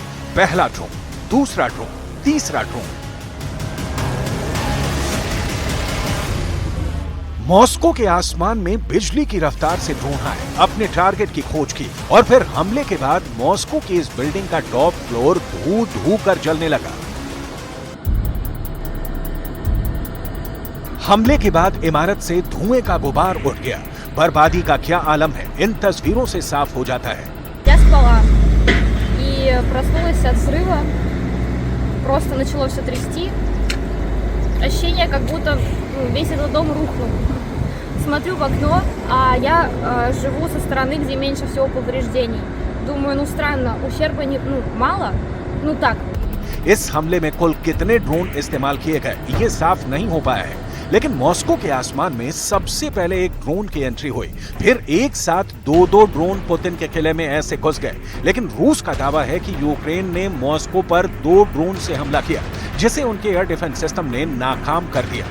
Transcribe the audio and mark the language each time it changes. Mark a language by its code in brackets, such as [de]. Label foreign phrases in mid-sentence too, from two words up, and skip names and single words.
[hi] पहला ड्रोन, दूसरा ड्रोन, तीसरा ड्रोन। मॉस्को के आसमान में बिजली की रफ्तार से ड्रोन आए, अपने टारगेट की खोज की और फिर हमले के बाद मॉस्को की इस बिल्डिंग का [en] top floor [hi] धू धू कर जलने लगा। हमले के बाद इमारत से धुएं का गुबार उठ गया। बर्बादी का क्या आलम है, इन तस्वीरों से साफ हो जाता है। [ru] Я спала и проснулась от взрыва. Просто начало все трясти. Ощущение, как будто весь этот дом рухнул. Смотрю в окно, а я живу со стороны, где меньше всего повреждений. Думаю, ну странно, ущерба мало, ну так. [hi] इस हमले में कुल कितने ड्रोन इस्तेमाल किए गए ये साफ नहीं हो पाया है, लेकिन मॉस्को के आसमान में सबसे पहले एक ड्रोन की एंट्री हुई। फिर एक साथ दो ड्रोन पुतिन के किले में ऐसे घुस गए। लेकिन रूस का दावा है कि यूक्रेन ने मॉस्को पर 2 ड्रोन से हमला किया, जिसे उनके [en] air defense system [hi] ने नाकाम कर दिया।